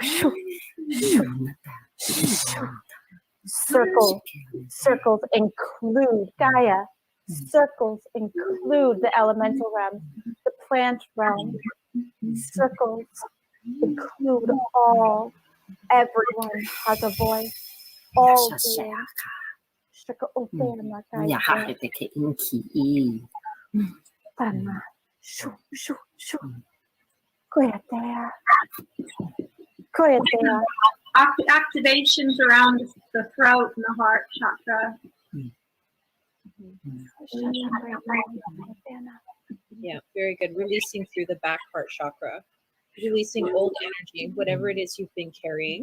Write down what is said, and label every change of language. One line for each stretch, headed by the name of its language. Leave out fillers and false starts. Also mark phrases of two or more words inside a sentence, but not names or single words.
English: Circles include Gaia. Circles include the elemental realm, the plant realm. Circles include all. Everyone has a voice. all Shasha. being. Shaka opena Nya ha kaite. te ke inki i. Tana. Shu, shu, shu. Koyatea. Koyatea. Activations around the throat and the heart chakra. Yeah, very good. Releasing through the back heart chakra. Releasing old energy, whatever it is you've been carrying.